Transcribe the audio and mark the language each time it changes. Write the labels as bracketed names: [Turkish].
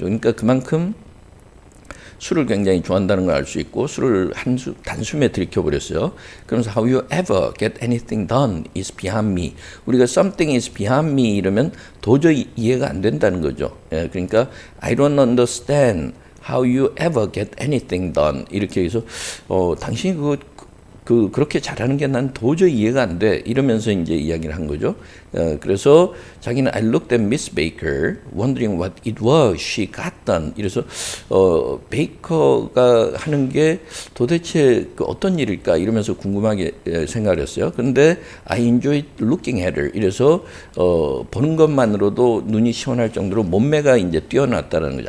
[Korean] 그러니까 그만큼 술을 굉장히 좋아한다는 걸 알 수 있고 술을 단숨에 들이켜버렸어요. 그러면서 [English] how you ever get anything done is beyond me. [Korean] 우리가 [English] something is beyond me [Korean] 이러면 도저히 이해가 안 된다는 거죠. 그러니까 [English] I don't understand how you ever get anything done [Korean] 이렇게 해서 당신이 그렇게 잘하는 게 난 도저히 이해가 안 돼. 이러면서 이제 이야기를 한 거죠. 그래서 자기는 [English] I looked at Miss Baker, wondering what it was she got done. [Korean] 이래서 베이커가 하는 게 도대체 그 어떤 일일까 이러면서 궁금하게 생각을 했어요. 그런데 [English] I enjoyed looking at her. [Korean] 이래서 보는 것만으로도 눈이 시원할 정도로 몸매가 이제 뛰어났다는 거죠.